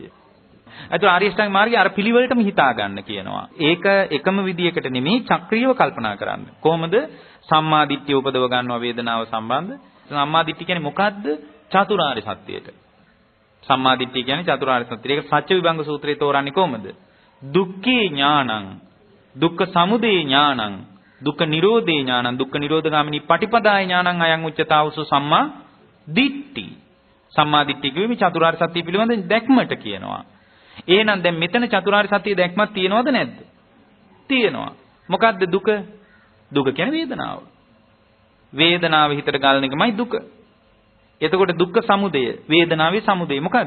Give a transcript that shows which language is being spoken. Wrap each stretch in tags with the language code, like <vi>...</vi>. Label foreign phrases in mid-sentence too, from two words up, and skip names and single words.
<si>අද ආර්ය අෂ්ටාංගික මාර්ගය අර පිළිවෙලටම හිතා ගන්න කියනවා. ඒක එකම විදියකට නෙමෙයි චක්‍රීයව කල්පනා කරන්න. කොහොමද සම්මා දිට්ඨිය උපදව ගන්නවා වේදනාව සම්බන්ධ? සම්මා දිට්ඨිය කියන්නේ මොකද්ද? චතුරාර්ය සත්‍යයට. සම්මා දිට්ඨිය කියන්නේ චතුරාර්ය සත්‍යය. ඒක සත්‍ය විභංග සූත්‍රයේ තෝරන්නේ කොහොමද?</si> <pi>දුක්ඛේ ඥානං, දුක්ඛ සමුදය ඥානං, දුක්ඛ නිරෝධේ ඥානං, දුක්ඛ නිරෝධගාමිනී පටිපදාය ඥානං අයං උච්චතාවසු සම්මා දිට්ඨි.</pi> <si>සම්මා දිට්ඨිය කියන්නේ මේ චතුරාර්ය සත්‍ය පිළිබඳ දැක්මට කියනවා. එහෙනම් දැන් මෙතන චතුරාර්ය සත්‍ය දැක්මක් තියෙනවද නැද්ද? තියෙනවා. මොකද්ද දුක? දුක කියන්නේ වේදනාව. වේදනාව හිතට ගලන එකමයි දුක. එතකොට දුක්ඛ සමුදය, වේදනාවේ සමුදය මොකද්ද?</si>